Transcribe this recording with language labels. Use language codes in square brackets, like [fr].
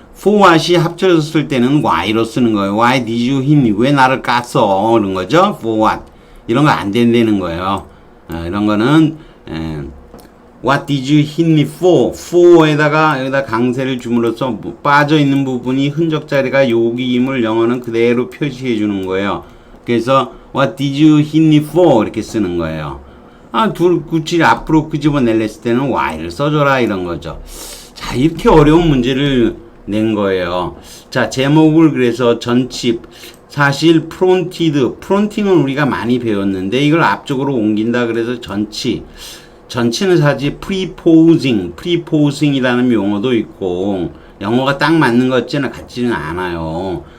[ko] for what이 합쳐졌을 때는 why로 쓰는 거예요. [en] why did you hit me? [ko] 왜 나를 깠어? 그런 거죠. for what 이런 거 안 된다는 거예요. 이런 거는 [en] What did you hit me for? [ko] for에다가 여기다 강세를 줌으로써 빠져 있는 부분이 흔적 자리가 여기임을 영어는 그대로 표시해 주는 거예요. 그래서 [en] What did you hit me for? [ko] 이렇게 쓰는 거예요. 둘 굳이 앞으로 끄집어내렸을 때는 why를 써줘라 이런 거죠. 자, 이렇게 어려운 문제를 낸 거예요. 자, 제목을 그래서 전칩 사실 프론팅은 우리가 많이 배웠는데 이걸 앞쪽으로 옮긴다 그래서 전치는 사실 preposing이라는 용어도 있고 영어가 딱 맞는 것 같지는 않아요.